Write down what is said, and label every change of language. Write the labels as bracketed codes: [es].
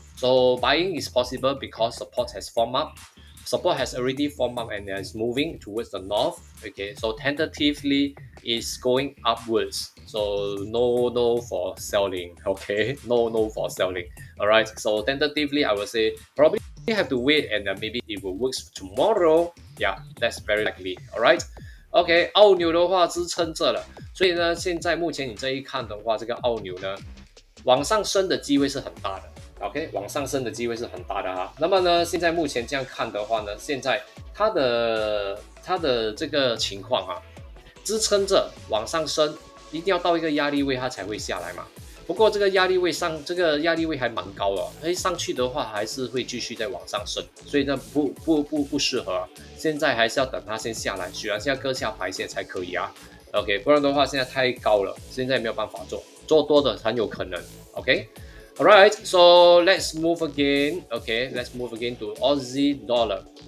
[en] So buying is possible because support has formed up. Support has already formed up and is moving towards the north. Okay, so tentatively it's going upwards. So no for selling. Okay, no for selling. All right. So tentatively, I would say probably have to wait and maybe it will work tomorrow. Yeah, that's very likely. All right. [zh] OK， 澳牛的话支撑这了，所以呢，现在目前你这一看的话，这个澳牛呢，往上升的机会是很大的。 OK， 往上升的机会是很大的哈。那么呢，现在目前这样看的话呢，现在它的这个情况啊，支撑着往上升，一定要到一个压力位它才会下来嘛。不过这个压力位还蛮高的，所以上去的话还是会继续再往上升，所以呢不适合啊。现在还是要等它先下来，许然现在割下白线才可以啊。 OK， 不然的话现在太高了，现在没有办法做多的很有可能。 [en] OK。Alright, so let's move again. Okay, let's move again to Aussie dollar.